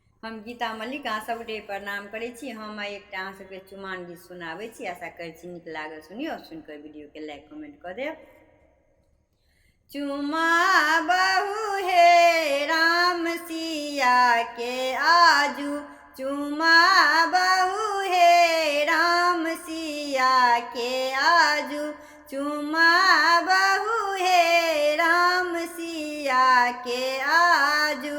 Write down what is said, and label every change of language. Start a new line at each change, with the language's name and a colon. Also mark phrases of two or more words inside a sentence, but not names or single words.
Maithili: हम गीता मल्लिक अहाँ सबके प्रणाम करै छी। हम एकटा अहाँ सबके चुमान गीत सुनाबै छी। आशा करै छी नीक लागल सुनियो और सुनिकऽ वीडियोके
English: like comment
Maithili: कऽ देब। चुमा बहु हे राम सिया के आजू, चुमा बहु हे राम सिया के आजू, चुमा बहु हे राम सिया के आजू।